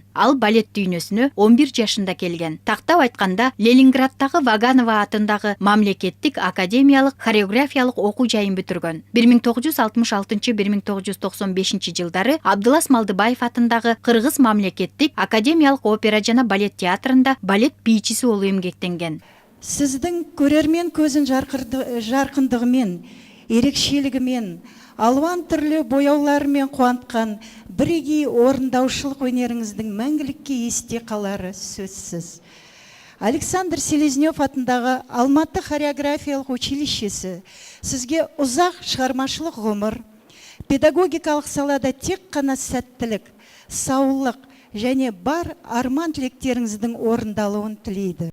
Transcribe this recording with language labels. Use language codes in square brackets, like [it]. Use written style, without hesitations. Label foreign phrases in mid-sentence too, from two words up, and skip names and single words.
[ky] Ал балет дүйнөсүнө 11 жашында келген. Тактап айтканда, Ленинграддагы Ваганова атындагы мамлекеттик академиялык хореографиялык окуу жайын бүтүргөн. 1966-1995 жылдары Абдылас Малдыбаев атындагы Кыргыз мамлекеттик академиялык опера жана балет театрында балет бийчиси болуп эмгектенген. Сиздин көрөрмен көзүн жаркындыгы менен, [kk] ерекшелігімен, алуан түрлі бояуларымен қуантқан бірегей орындаушылық өнеріңіздің мәңгілікке есте қалары сөзсіз. Александр Селезнев атындағы Алматы хореографиялық училищесі сізге ұзақ шығармашылық ғұмыр, педагогикалық салада тек қана сәттілік, саулық және бар арман тілектеріңіздің орындалуын тілейді.